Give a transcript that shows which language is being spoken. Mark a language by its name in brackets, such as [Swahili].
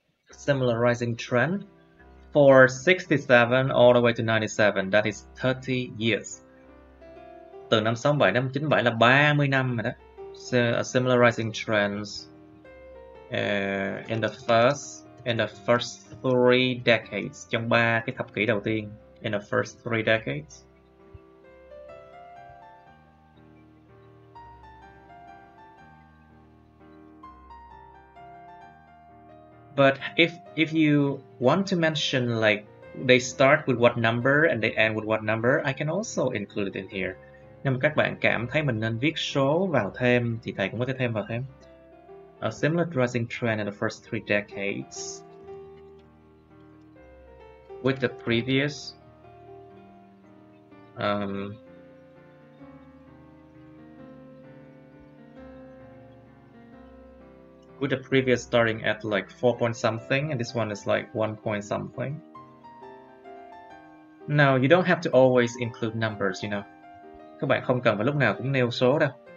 [English] Similar rising trend for 67 all the way to 97, that is 30 years. [Vietnamese] Từ năm 67 năm 97 là 30 năm rồi đó. [English] So, a similar rising trends in the first 3 decades, [Vietnamese] trong 3 cái thập kỷ đầu tiên, [English] in the first 3 decades. But if you want to mention like they start with what number and they end with what number, I can also include it in here. [Vietnamese] Nếu mà các bạn cảm thấy mình nên viết số vào thêm thì thầy cũng có thể thêm vào thêm. [English] A similar rising trend in the first 3 decades with the previous with the previous starting at like 4 point something and this one is like 1 point something. Now you don't have to always include numbers, you know. [Vietnamese] Các bạn không cần phải lúc nào cũng nêu số đâu.